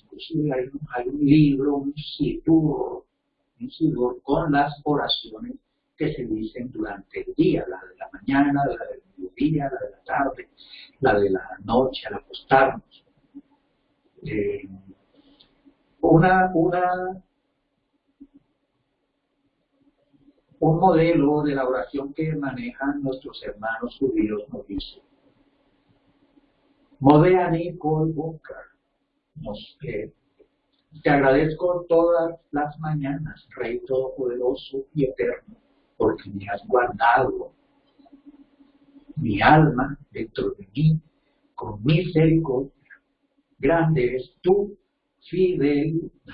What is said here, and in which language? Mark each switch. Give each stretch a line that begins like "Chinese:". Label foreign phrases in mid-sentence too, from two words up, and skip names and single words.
Spanish: Inclusive hay un libro, un sidur con las oraciones que se dicen durante el día, la de la mañana, la del mediodía, la de la tarde, la de la noche al acostarnos. Un modelo de la oración que manejan nuestros hermanos judíos nos dice:
Hebrew: מודה אני כל בוקר,
Spanish: te agradezco todas las mañanas, Rey Todopoderoso y Eterno, porque me has guardado mi alma dentro de mí con misericordia. Grande es tu fidelidad.